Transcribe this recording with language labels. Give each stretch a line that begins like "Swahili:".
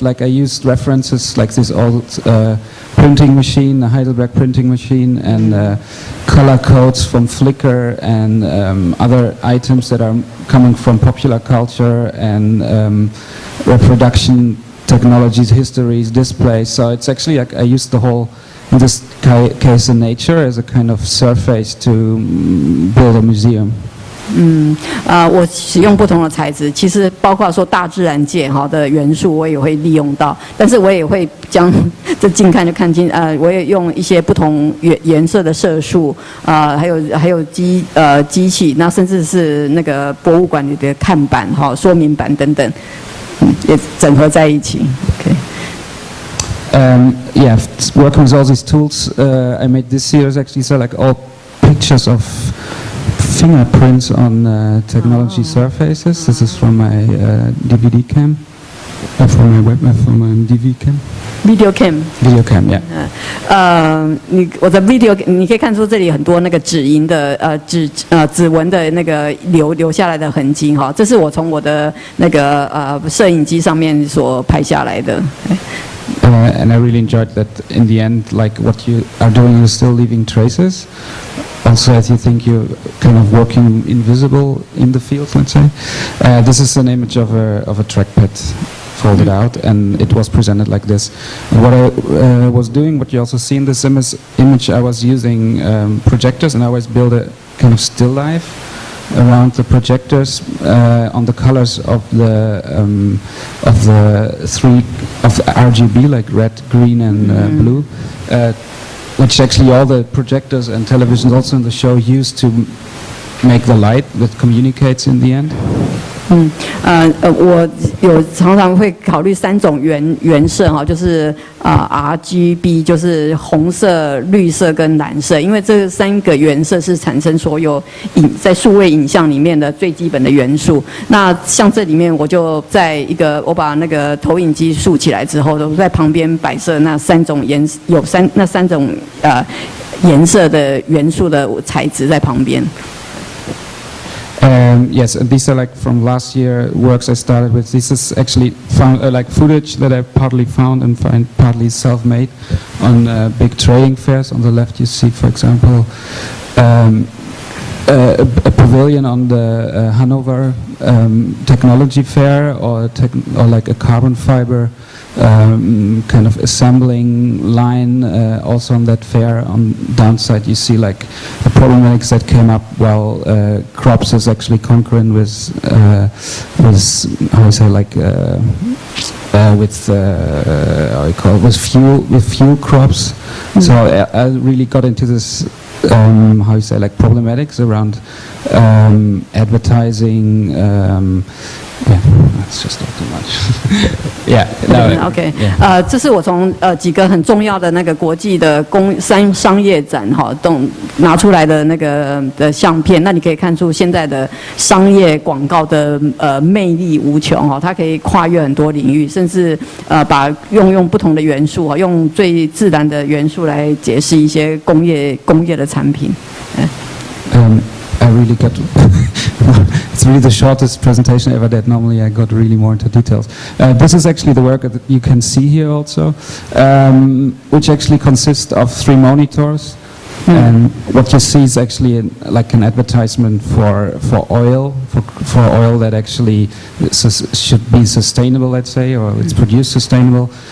English: Like I used references like this old printing machine, the Heidelberg printing machine, and color codes from Flickr and other items that are coming from popular culture and reproduction technologies, histories, displays. So it's actually like I used the whole, in this case, the nature as a kind of surface to build a museum.
Chinese: 我使用不同的材质，其实包括说大自然界的元素，我也会利用到，但是我也会将这近看就看清，我也用一些不同颜色的色素，还有机器，那甚至是那个博物馆里的看板说明板等等，也整合在一起。
English: Okay. Yeah, working with all these tools, I made this series actually, so like all pictures of fingerprints on technology surfaces. This is from my DVD cam, from my DV cam. Video cam. Video cam, yeah.
Chinese: 我的 video 你可以看出这里很多那个指纹的指纹的那个留下来的痕迹哈，这是我从我的那个摄影机上面所拍下来的。
English: And I really enjoyed that in the end, like what you are doing is still leaving traces. Also, as you think you're kind of working invisible in the field, let's say. This is an image of a trackpad folded out, and it was presented like this. And what I was doing, what you also see in this image, I was using projectors, and I always build a kind of still life around the projectors on the colors of the RGB, like red, green, and blue. Which actually all the projectors and televisions also in the show use to make the light that communicates in the end.
Chinese: 我有常常会考虑3种原色哈，就是RGB 就是红色、绿色跟蓝色，因为这3个原色是产生所有在数位影像里面的最基本的元素。那像这里面我就我把那个投影机竖起来之后，我在旁边摆设那3种3种颜色的元素的材质在旁边。
English: Yes, and these are like from last year works I started with. This is actually found like footage that I partly found and partly self-made on big trading fairs. On the left you see, for example, a pavilion on the Hanover technology fair, or like a carbon fiber kind of assembling line also on that fair. On downside you see like the problematics that came up while crops is actually concurrent with how you say like with fuel crops. So I really got into this how you say like problematics around advertising Yeah, that's just not too much. Yeah, no, OK， yeah.
Chinese: 这是我从几个很重要的那个国际的商业展哈，都拿出来的那个的相片。那你可以看出现在的商业广告的魅力无穷哈，它可以跨越很多领域，甚至把用不同的元素哈，用最自然的元素来解释一些工业的产品。
English: I really got it's really the shortest presentation I ever did. Normally I got really more into details. This is actually the work that you can see here also, which actually consists of 3 monitors. And what you see is actually like an advertisement for oil, for oil that actually should be sustainable, let's say, or it's produced sustainable.